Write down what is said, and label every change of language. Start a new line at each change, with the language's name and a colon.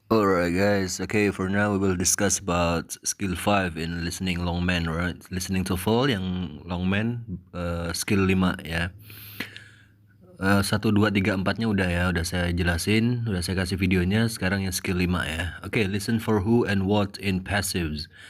English: Alright guys, okay, for now we will discuss about skill 5 in listening longman, right?
Indonesian: Listening TOEFL yang longman, skill 5 ya. 1, 2, 3, 4-nya udah ya, udah saya jelasin, udah saya kasih videonya. Sekarang yang skill 5 ya.
English: Oke, listen for who and what in passives.